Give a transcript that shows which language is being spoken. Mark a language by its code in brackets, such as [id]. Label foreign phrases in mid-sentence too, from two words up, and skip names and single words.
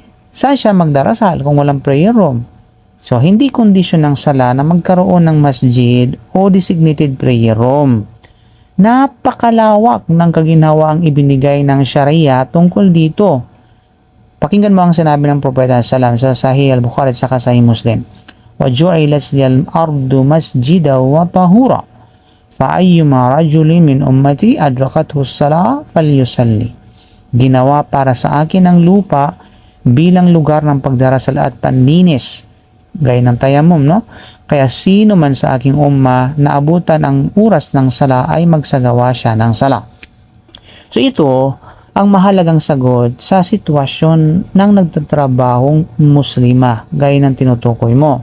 [tl] Saan siya magdarasal kung walang [en] prayer room? [tl] So, hindi kondisyon ng sala na magkaroon ng masjid o [en] designated prayer room. [tl] Napakalawak ng kaginhawaang ibinigay ng Sharia tungkol dito. Pakinggan mo ang sinabi ng Propeta Sallam sa Sahih al-Bukhari at saka Sahih Muslim. [ar] وَجُعِلَتْ لِيَ الْأَرْضُ مَسْجِدًا وَطَهُورًا فَأَيُّمَا رَجُلٍ مِّنْ أُمَّتِي أَدْرَكَتْهُ الصَّلَاةُ فَلْيُصَلِّ. [tl] Ginawa para sa akin ang lupa bilang lugar ng pagdarasal at panlinis, gaya ng tayamum, no? Kaya sino man sa aking umma na abutan ang oras ng sala ay magsagawa siya ng sala. So ito ang mahalagang sagot sa sitwasyon ng nagtatrabahong muslima, gaya ng tinutukoy mo.